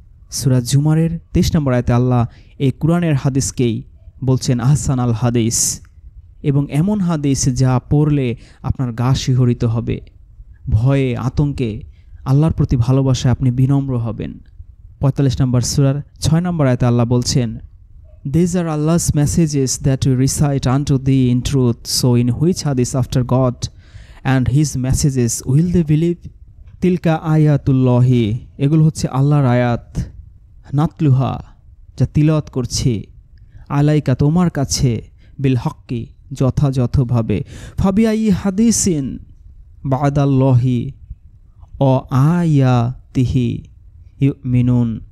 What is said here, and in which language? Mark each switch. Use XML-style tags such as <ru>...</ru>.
<bn>সূরা জুমারের 23 নম্বর আয়াতে আল্লাহ এই কুরআনের হাদিসকেই বলছেন আহসান আল হাদিস, এবং এমন হাদিস যা পড়লে আপনার গা শিহরিত হবে, ভয়ে আতঙ্কে আল্লাহর প্রতি ভালোবাসায় আপনি বিনম্র হবেন। 45 নম্বর সূরার 6 নম্বর আয়াতে আল্লাহ বলছেন,</bn> <en>These are Allah's messages that we recite unto thee in truth, so in which hadith after God and his messages will they believe?</en> <ar>তিলকা আয়াতুল্লাহি,</ar> <bn>এগুলো হচ্ছে আল্লাহর আয়াত,</bn> <ar>নাতলুহা,</ar> <bn>যা তিলাওয়াত করছি,</bn> <ar>আলাইকা,</ar> <bn>তোমার কাছে,</bn> <ar>বিল হক্কি,</ar> <bn>যথাযথভাবে,</bn> <ar>ফাবিআই হাদিসিন বাদাল্লাহি ও আয়াতিহি ইউমিনুন।</ar>